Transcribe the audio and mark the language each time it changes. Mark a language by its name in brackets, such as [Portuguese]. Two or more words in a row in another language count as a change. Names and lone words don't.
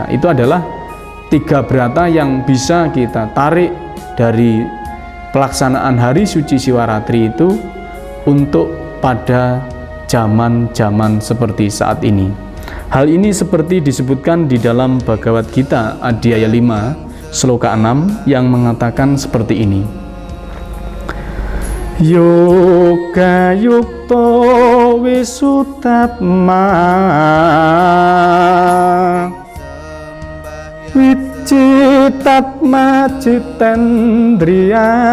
[Indonesian] Itu adalah 3 brata yang bisa kita tarik dari pelaksanaan Hari Suci Siwaratri itu untuk pada zaman-zaman seperti saat ini. Hal ini seperti disebutkan di dalam Bhagavad Gita Adhyaya 5 Sloka 6 yang mengatakan seperti ini. [Sanskrit] Yoga yukto wisutatma wit citat macitendriya